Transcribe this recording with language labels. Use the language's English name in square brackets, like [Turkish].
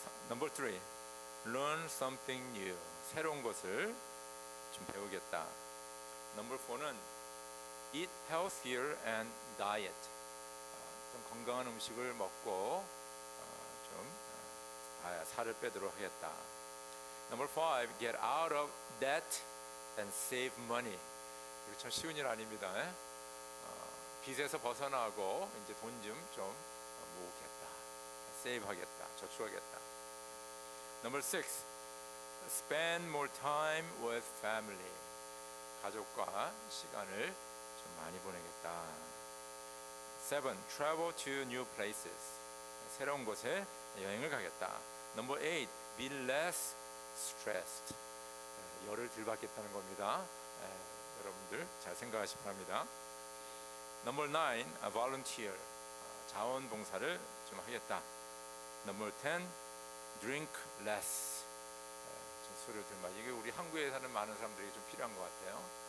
[English] Number 3, learn something new. [Korean] 새로운 것을 좀 배우겠다. [English] Number 4는 eat healthier and diet. [Korean] 좀 건강한 음식을 먹고 좀 살을 빼도록 하겠다. [English] Number 5, get out of debt and save money. [Korean] 이거 참 쉬운 일 아닙니다. 빚에서 벗어나고 이제 돈 좀 모으겠다. save 하겠다. 저축하겠다. [English] Number 6, spend more time with family. [Korean] 가족과 시간을 좀 많이 보내겠다. [English] 7, travel to new places. [Korean] 새로운 곳에 여행을 가겠다. [English] Number 8, be less stressed. [Korean] 열을 덜 받겠다는 겁니다. 여러분들 잘 생각하시기 바랍니다. [English] Number 9, volunteer. [Korean] 자원봉사를 좀 하겠다. [English] Number 10, drink less. [Korean] 좀 술을 덜 마시고, 이게 우리 한국에 사는 많은 사람들이 좀 필요한 것 같아요.